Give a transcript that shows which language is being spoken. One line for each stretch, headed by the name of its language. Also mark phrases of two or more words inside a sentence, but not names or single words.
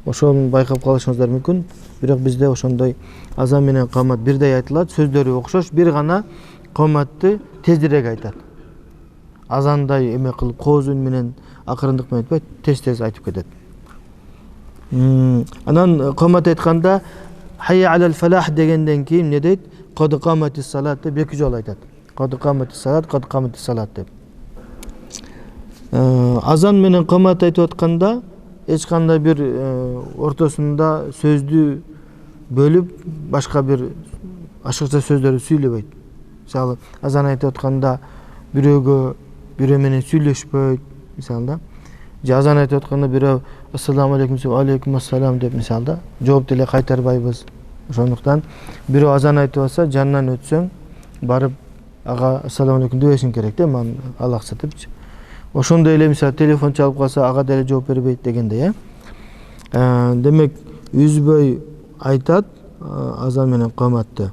Kyrgyz: ошону байкап калышыңыздар мүмкүн. Бирок бизде ошондой азан менен камат бирдей айтылат, сөздөрү окшош, бир гана каматты тездирээк айтат. Азандай эме кылып кооз үн менен акырындык менен айтпайт, тез айтып кетет. Анан камат айтканда
Arabic: حي على الفلاح
Kyrgyz: дегенден кийин эмне дейт?
Arabic: قد قامت الصلاة
Kyrgyz: деп эки жолу айтат.
Arabic: قد قامت الصلاة، قد قامت الصلاة деп.
Kyrgyz: Азан менен камат айтып атканда эч кандай бир ортосунда сөздү бөлүп башка бир ашыкча сөздөрдү сүйлөбөйт. Мисалы, азан айтып атканда бирөөгө бирөө менен сүйлөшпөйт, мисалы да. Же азан айтып атканда бирөө
Arabic: السلام عليكم، عليكم السلام
Kyrgyz: деп мисалда жооп деле кайтарбайбыз. Ошондуктан бирөө азан айтып атса, жанынан өтсөң, барып ага
Arabic: السلام عليكم
Kyrgyz: дебешиң керек да, мен алакса депчи. Ошондой эле мисалы телефон чалып калса, ага деле жооп бербейт дегендей, демек үзбөй айтат азан менен каматты.